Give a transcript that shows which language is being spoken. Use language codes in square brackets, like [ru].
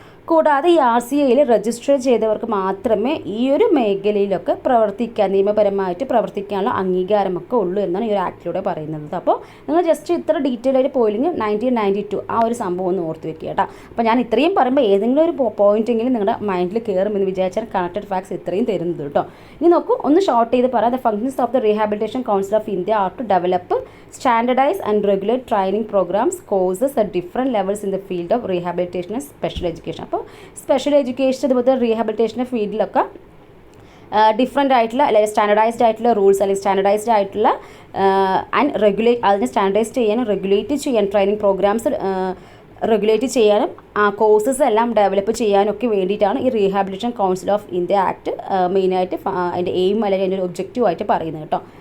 [ml] കൂടാതെ ഈ RCAയിൽ രജിസ്റ്റർ ചെയ്തവർക്ക് മാത്രമേ ഈ ഒരു മേഖലയിലൊക്കെ നിയമപരമായിട്ട് പ്രവർത്തിക്കാനുള്ള അംഗീകാരമൊക്കെ ഉള്ളൂ എന്നാണ് ഈ ഒരു ആക്ടിലൂടെ പറയുന്നത്. അപ്പോൾ നിങ്ങൾ ജസ്റ്റ് ഇത്ര ഡീറ്റെയിൽ ആയിട്ട് പോയില്ലെങ്കിൽ 1992 ആ ഒരു സംഭവം ഒന്ന് ഓർത്ത് വെക്കുക കേട്ടോ. അപ്പോൾ ഞാൻ ഇത്രയും പറയുമ്പോൾ ഏതെങ്കിലും ഒരു പോയിന്റെങ്കിലും നിങ്ങളുടെ മൈൻഡിൽ കയറുമെന്ന് വിചാരിച്ചാൽ കണക്റ്റഡ് ഫാക്ട്സ് ഇത്രയും തരുന്നത് കേട്ടോ. ഇനി നോക്കൂ, ഒന്ന് ഷോർട്ട് ചെയ്ത് പറയാം. [en] The functions of the rehabilitation council of India are to develop standardize and regulate training programs, courses at different levels in the field of rehabilitation and special education. [ml] അപ്പോൾ special education അതുപോലെ റീഹാബിലിറ്റേഷൻ്റെ ഫീൽഡിലൊക്കെ different ആയിട്ടുള്ള അല്ലെങ്കിൽ standardised ആയിട്ടുള്ള rules അല്ലെങ്കിൽ standardised ആയിട്ടുള്ള and അതിനെ standardise ചെയ്യാനും regulate ചെയ്യാൻ ട്രെയിനിങ് പ്രോഗ്രാംസ് റെഗുലേറ്റ് ചെയ്യാനും ആ കോഴ്സസ് എല്ലാം ഡെവലപ്പ് ചെയ്യാനൊക്കെ വേണ്ടിയിട്ടാണ് ഈ rehabilitation council of India act മെയിനായിട്ട് അതിൻ്റെ എയിം അല്ലെങ്കിൽ അതിൻ്റെ ഒരു ഒബ്ജക്റ്റീവായിട്ട് പറയുന്നത് കേട്ടോ.